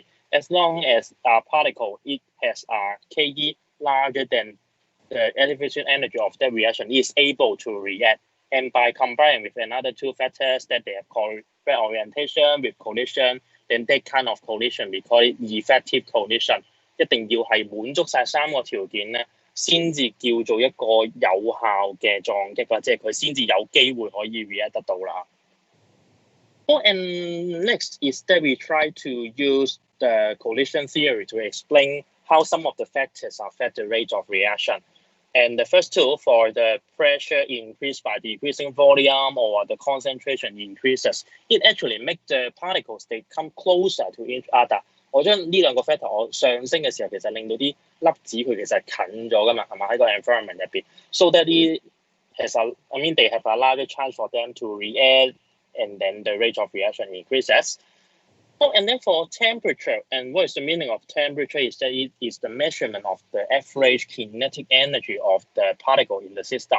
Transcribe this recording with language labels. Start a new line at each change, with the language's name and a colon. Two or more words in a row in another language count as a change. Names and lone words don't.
English: As long as a particle, it has a Ke larger than the activation energy of that reaction, it is able to react. And by combining with another two factors that they have correct orientation with collision, then that kind of collision, we call it effective collision.
Cantonese: 一定要係滿足晒三個條件咧，先至叫做一個有效嘅撞擊啦，即係佢先至有機會可以 react 得到啦。
English: Oh, and next is that we try to use the collision theory to explain how some of the factors affect the rate of reaction. And the first two, for the pressure increased by decreasing volume or the concentration increases, it actually makes the particles, they come closer to each other.
Cantonese: 我將呢兩個 factor 我上升嘅時候，其實令到啲粒子佢其實近咗噶嘛，係嘛？喺個 environment 入邊 ，
English: so that it has they have a larger chance for them to react, and then the rate of reaction increases. Oh, and then for temperature, and what is the meaning of temperature is that it is the measurement of the average kinetic energy of the particle in the system.